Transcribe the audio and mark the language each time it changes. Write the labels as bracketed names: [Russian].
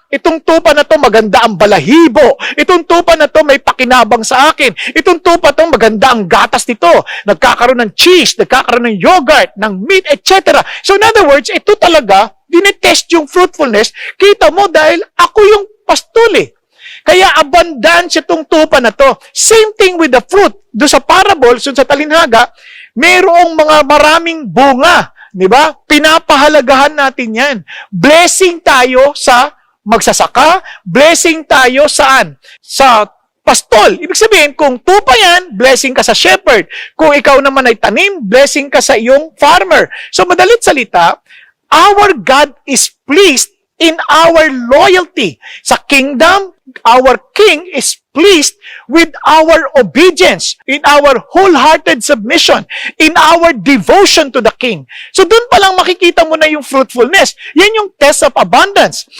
[Filipino] Itong tupa na to maganda ang balahibo. Itong tupa na to may pakinabang sa akin. Itong tupa to maganda ang gatas nito. Nagkakaroon ng cheese, nagkakaroon ng yogurt, ng meat, etc. So in other words, ito talaga, dinetest yung fruitfulness. Kita mo dahil ako yung pastol eh. Kaya abundance itong tupa na to. [English] Same thing with the fruit. [Filipino] Doon sa parables, doon sa talinhaga, mayroong mga maraming bunga. Di ba? Pinapahalagahan natin yan. Blessing tayo sa magsasaka. Blessing tayo saan? Sa pastol. Ibig sabihin, kung tupa yan, blessing ka sa shepherd. Kung ikaw naman ay tanim, blessing ka sa iyong farmer. So madalit salita, [English] our God is pleased in our loyalty. Sa kingdom, our King is pleased with our obedience, in our wholehearted submission, in our devotion to the King. [Filipino] So doon pa lang makikita mo na yung fruitfulness. Yan yung test of abundance.